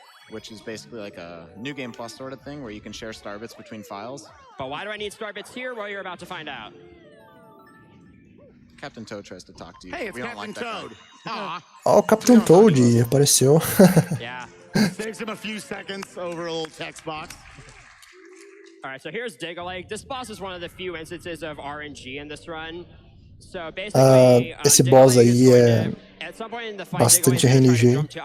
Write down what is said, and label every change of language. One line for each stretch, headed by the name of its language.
English: Which is basically like a New Game Plus sort of thing where you can share star bits between files. But why do I need star bits here? Well, you're about to find out. Captain Toad tries to talk to you. Hey, it's Captain Toad.
Portuguese: Ó, o Captain Toad apareceu.
English: Yeah. Saves him a few seconds over a little text box. Alright, so here's Dig-a-Leg. This boss is one of the few instances of RNG in this run. So basically,
Portuguese: esse boss aí é bastante RNG.